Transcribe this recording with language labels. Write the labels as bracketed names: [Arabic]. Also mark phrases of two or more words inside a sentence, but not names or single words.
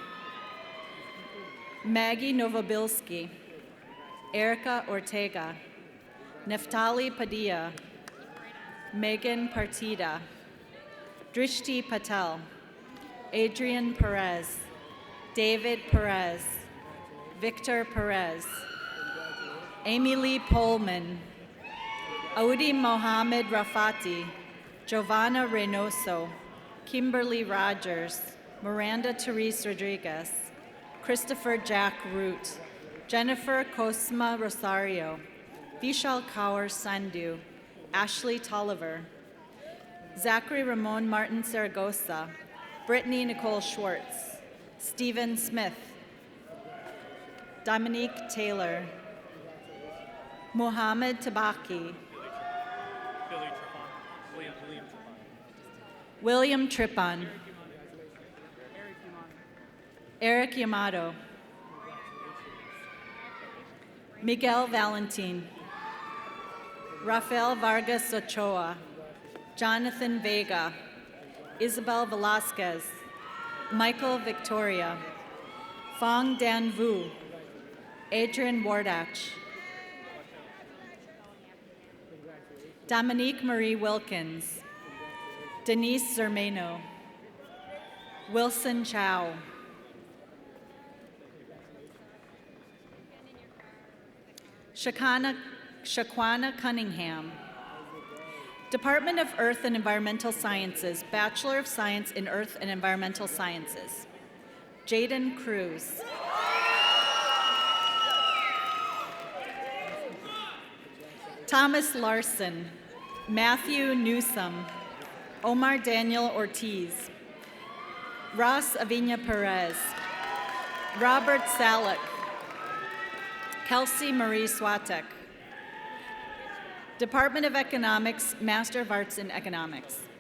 [English] Maggie Novobilski, Erica Ortega, Neftali Padilla, Megan Partida, Drishti Patel, Adrian Perez, David Perez, Victor Perez, Amy Lee Pullman, Audi Mohammed Rafati, Giovanna Reynoso, Kimberly Rogers, Miranda Therese Rodriguez, Christopher Jack Root, Jennifer Cosma Rosario, Vishal Kaur Sandhu, Ashley Tolliver, Zachary Ramon Martin Zaragoza, Brittany Nicole Schwartz, Stephen Smith, Dominique Taylor, Mohammed Tabaki, William Trippon, Eric Yamato, Miguel Valentin, Rafael Vargas Ochoa, Jonathan Vega, Isabel Velasquez, Michael Victoria, Fong Dan Vu, Adrian Wardach, Dominique Marie Wilkins, Denise Zermano, Wilson Chow, Shaquana Cunningham, Department of Earth and Environmental Sciences, Bachelor of Science in Earth and Environmental Sciences, Jaden Cruz, Thomas Larson, Matthew Newsom, Omar Daniel Ortiz, Ross Avina Perez, Robert Salick, Kelsey Marie Swatek, Department of Economics, Master of Arts in Economics,